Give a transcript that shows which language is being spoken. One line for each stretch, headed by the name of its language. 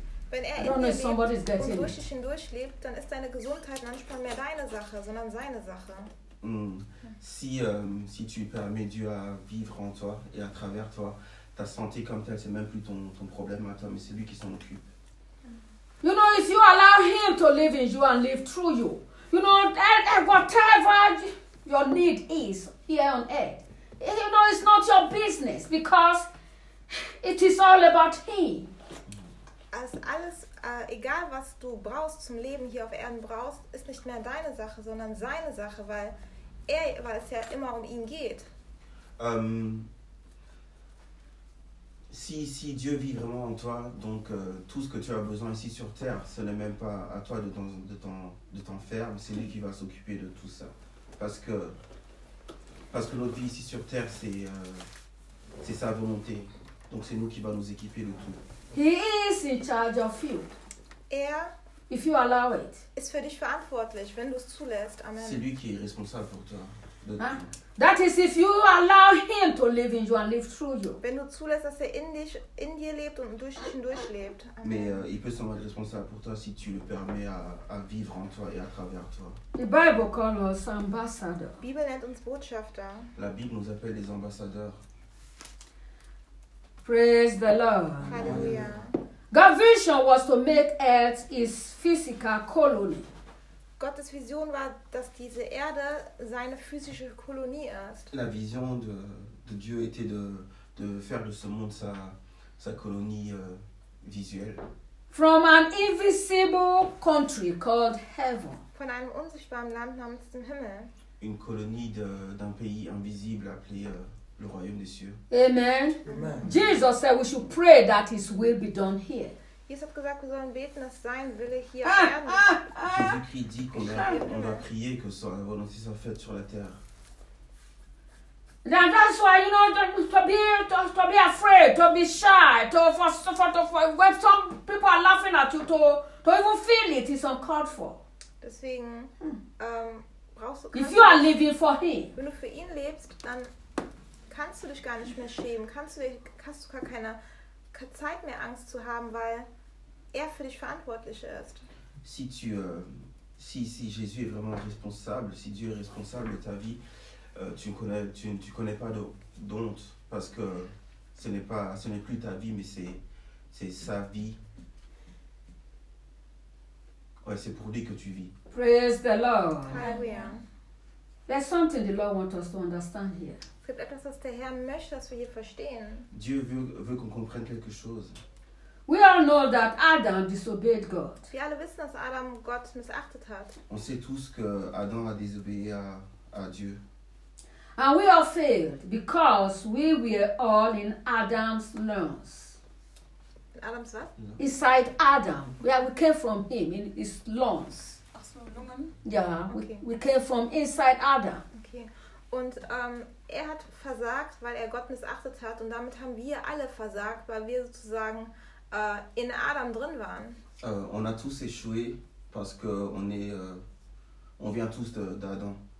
German: Wenn er in dir lebt und durch dich hindurch lebt, dann ist deine Gesundheit manchmal mehr deine Sache, sondern seine Sache.
French: Si tu permets Dieu à vivre en toi et à travers toi, ta santé comme telle, c'est même plus ton problème à toi, mais c'est lui qui s'en occupe.
English: You know, if you allow him to live in you and live through you, you know, whatever your need is here on earth, you know, it's not your business because it is all about him.
German: Als alles, egal was du brauchst zum Leben hier auf Erden brauchst, ist nicht mehr deine Sache, sondern seine Sache, weil es ja immer um ihn geht.
French: Si Dieu vit vraiment en toi, donc tout ce que tu as besoin ici sur terre, ce n'est même pas à toi de t'en faire, mais c'est lui qui va s'occuper de tout ça. Parce que notre vie ici sur terre, c'est sa volonté. Donc c'est nous qui va nous équiper de tout.
English: He is in charge of you.
German: Er,
English: if you allow it,
German: ist für dich verantwortlich, wenn du es zulässt. Amen.
French: C'est lui qui est responsable pour toi.
English: That is, if you allow him to live in you and live through you.
German: Wenn du zulässt, dass er in dir lebt und durch dich hindurch lebt. Amen.
French: Mais il peut s'en être responsable pour toi si tu le permets à vivre en toi et à travers toi.
English: The Bible calls us ambassadors.
German: Die Bibel nennt uns Botschafter.
French: La Bible nous appelle les ambassadeurs.
English: Praise the Lord. Hallelujah. God's vision was to make earth his physical colony.
German: Gottes Vision war, dass diese Erde seine physische Kolonie ist.
French: La vision de Dieu était de faire de ce monde sa colonie visuelle.
English: From an invisible country called heaven.
German: Von einem unsichtbaren Land namens dem Himmel.
French: Une colonie d'un pays invisible appelé le royaume des cieux. Amen. Amen.
English: Jesus said we should pray that his will be done here.
German: Jesus hat gesagt, wir sollen beten, dass sein Wille hier
French: Jésus-Christ dit qu'on va prier que sa volonté soit faite sur la terre.
English: And that's why, you know, to be afraid, to be shy, when some people are laughing at you, to even feel it is uncalled for.
German: Deswegen brauchst du.
English: If you are living for him.
German: Wenn du für ihn lebst, dann kannst du dich gar nicht mehr schämen, hast du gar keine Zeit mehr Angst zu haben, weil er für dich verantwortlich ist.
French: Si tu, si Jésus est vraiment responsable, si Dieu est responsable de ta vie, tu connais pas d'honte, parce que ce n'est plus ta vie, mais c'est sa vie. Ouais, c'est pour lui que tu vis.
English: Praise the Lord. Hallelujah. There's something the Lord wants us to understand here.
German: Es gibt etwas, was der Herr möchte, dass wir hier verstehen.
French: Dieu veut qu'on comprenne quelque chose.
English: We all know that Adam disobeyed God.
German: Wir alle wissen, dass Adam Gott missachtet hat.
French: On sait tous que Adam a désobéi à Dieu.
English: And we all failed because we were all in Adam's loins.
German: In Adam's was?
English: No. Inside Adam. Yeah, we came from him in his loins.
German: Ach so, Lungen?
English: Yeah, okay. We came from inside Adam. Okay.
German: Und er hat versagt, weil er Gott missachtet hat, und damit haben wir alle versagt, weil wir sozusagen in Adam drin waren.
French: On a tous échoué parce que on vient tous d'Adam.